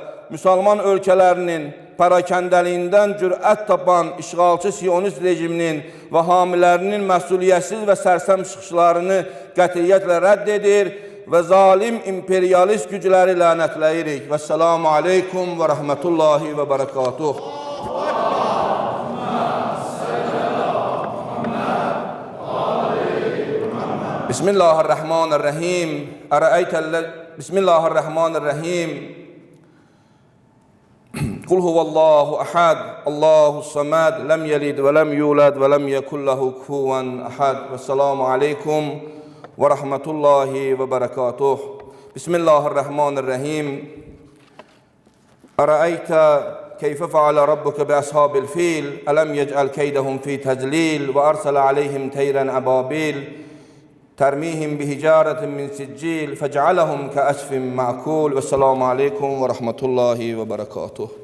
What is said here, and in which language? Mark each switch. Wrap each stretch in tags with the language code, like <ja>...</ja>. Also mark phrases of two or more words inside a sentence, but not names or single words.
<az>Müsəlman ölkələrinin parakəndəliyindən cürət tapan işğalçı Siyonist rejiminin və hamilərinin məsuliyyətsiz və sərsəm çıxışlarını qətiyyətlə rədd edir və zalim imperialist gücləri lənətləyirik.</az> <ar>والسلام عليكم ورحمة الله وبركاته. بسم الله الرحمن الرحيم. بسم الله الرحمن الرحيم. قل هو الله أحد، الله الصمد، لم يلد ولم يولد ولم يكن له كفوا أحد. والسلام عليكم ورحمة الله وبركاته. بسم الله الرحمن الرحيم. أرأيت كيف فعل ربك بأصحاب الفيل، ألم يجعل كيدهم في تضليل وأرسل عليهم طيرا أبابيل، ترميهم بحجارة من سجيل، فجعلهم كعصف مأكول. والسلام عليكم ورحمة الله وبركاته.</ar>